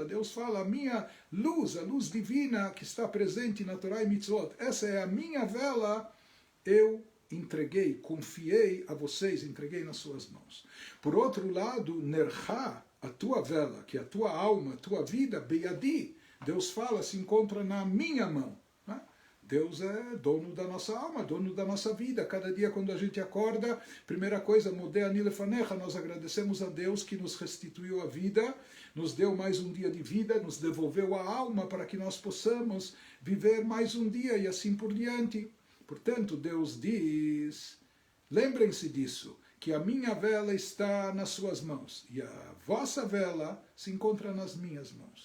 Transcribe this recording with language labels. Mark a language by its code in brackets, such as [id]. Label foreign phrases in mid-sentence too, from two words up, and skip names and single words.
[pt] Deus fala, a minha luz, a luz divina que está presente na Torá e mitzvot, essa é a minha vela, eu entreguei, confiei a vocês, entreguei nas suas mãos. Por outro lado, nercha, a tua vela, que é a tua alma, a tua vida, beyadi, Deus fala, se encontra na minha mão. Né? Deus é dono da nossa alma, dono da nossa vida. Cada dia quando a gente acorda, primeira coisa, [he] מודה אני לפניך, [pt] nós agradecemos a Deus que nos restituiu a vida, nos deu mais um dia de vida, nos devolveu a alma para que nós possamos viver mais um dia e assim por diante. Portanto, Deus diz, lembrem-se disso, que a minha vela está nas suas mãos e a vossa vela se encontra nas minhas mãos.